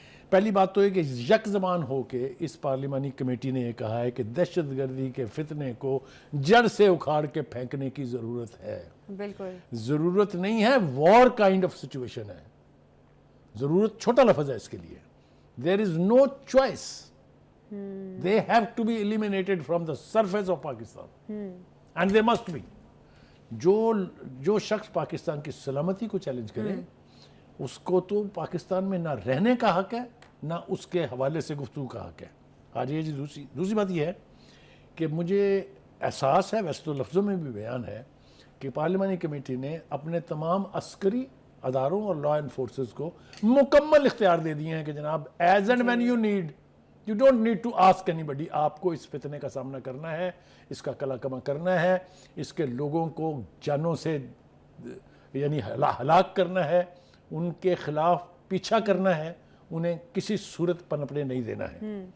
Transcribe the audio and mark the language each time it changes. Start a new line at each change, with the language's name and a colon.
Urdu: پہلی بات تو یہ کہ یک زبان ہو کے اس پارلیمانی کمیٹی نے یہ کہا ہے کہ دہشت گردی کے فتنے کو جڑ سے اکھاڑ کے پھینکنے کی ضرورت ہے. بالکل ضرورت نہیں ہے,
English: war kind of situation
Urdu: ہے. ضرورت چھوٹا لفظ ہے اس کے لیے.
English: There is no choice. They have to be eliminated from the surface of Pakistan. And they must be.
Urdu: جو شخص پاکستان کی سلامتی کو چیلنج کرے اس کو تو پاکستان میں نہ رہنے کا حق ہے نہ اس کے حوالے سے گفتگو کا حق ہے. آج یہ دوسری بات یہ ہے کہ مجھے احساس ہے, ویسے تو لفظوں میں بھی بیان ہے, کہ پارلیمانی کمیٹی نے اپنے تمام عسکری اداروں اور لا انفورسز کو مکمل اختیار دے دیے ہیں کہ جناب
English: as and when you don't need to ask anybody,
Urdu: آپ کو اس فتنے کا سامنا کرنا ہے, اس کا کلا کما کرنا ہے, اس کے لوگوں کو جانوں سے یعنی ہلاک کرنا ہے, ان کے خلاف پیچھا کرنا ہے, انہیں کسی صورت پنپنے نہیں دینا ہے.